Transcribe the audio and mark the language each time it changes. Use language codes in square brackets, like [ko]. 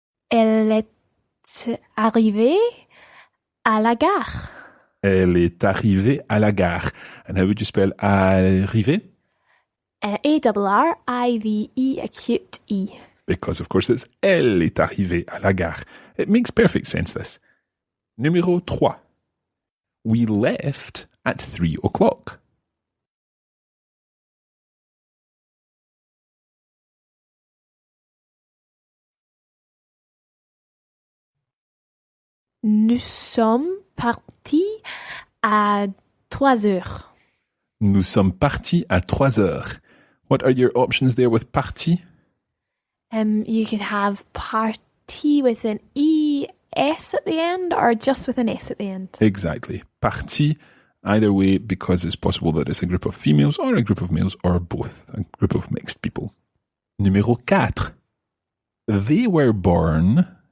[fr] Elle est arrivée à la gare. Elle est arrivée à la gare. [en] And how would you spell arriver? A-R-R-I-V-E acute E. Because, of course, it's [fr] elle est arrivée à la gare. [en] It makes perfect sense, this. Numéro 3. We left at 3 o'clock. [fr] Nous sommes partis à 3 heures. Nous sommes partis à 3 heures. [en] What are your options there with parti? You could have party with an E-S at the end or just with an S at the end. Exactly. Parti, either way, because it's possible that it's a group of females or a group of males or both, a group of mixed people. Numéro 4. They were born